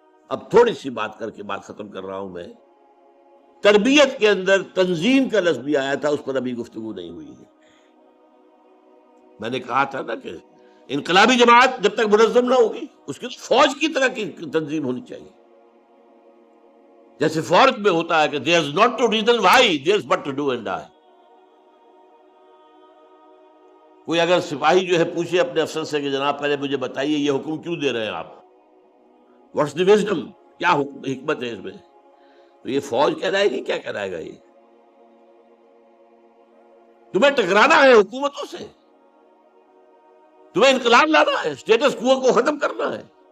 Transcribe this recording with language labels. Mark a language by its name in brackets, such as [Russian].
[Urdu] اب تھوڑی سی بات کر کے بات ختم کر رہا ہوں. میں تربیت کے اندر تنظیم کا لفظ بھی آیا تھا، اس پر ابھی گفتگو نہیں ہوئی ہے. میں نے کہا تھا نا کہ انقلابی جماعت جب تک منظم نہ ہوگی، اس کی فوج کی طرح کی تنظیم ہونی چاہیے. جیسے فوج میں ہوتا ہے کہ [English] there is not to reason why, there is but to do and die. [Urdu] کوئی اگر سپاہی جو ہے پوچھے اپنے افسر سے کہ جناب پہلے مجھے بتائیے یہ حکم کیوں دے رہے ہیں آپ، [English] what's the wisdom, [Urdu] کیا حکمت ہے اس میں، تو یہ فوج کہلائے گی، کیا کہلائے گا. یہ تمہیں ٹکرانا ہے حکومتوں سے، تمہیں انقلاب لانا ہے، اسٹیٹس کو ختم کرنا ہے.